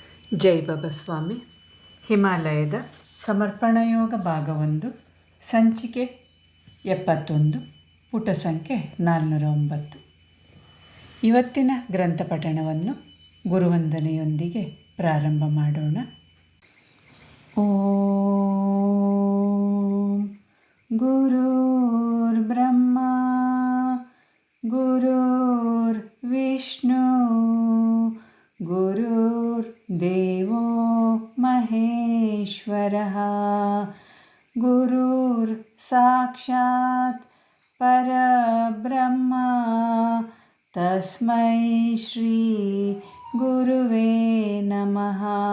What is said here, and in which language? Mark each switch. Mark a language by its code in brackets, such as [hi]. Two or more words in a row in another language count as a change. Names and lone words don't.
[kn] ಜೈ ಬಾಬಾಸ್ವಾಮಿ. ಹಿಮಾಲಯದ ಸಮರ್ಪಣಯೋಗ ಭಾಗ 1, ಸಂಚಿಕೆ 71, ಪುಟ ಸಂಖ್ಯೆ 409. ಇವತ್ತಿನ ಗ್ರಂಥ ಪಠಣವನ್ನು ಗುರುವಂದನೆಯೊಂದಿಗೆ ಪ್ರಾರಂಭ ಮಾಡೋಣ. [sa] ಓಂ ಗುರುರ್ ಬ್ರಹ್ಮ ಗುರುರ್ ವಿಷ್ಣು ಗುರುರ್ ದೇವೋ ಮಹೇಶ್ವರಃ ಗುರುರ್ ಸಾಕ್ಷಾತ್ ಪರಬ್ರಹ್ಮ ತಸ್ಮೈ ಶ್ರೀ ಗುರುವೇ ನಮಃ.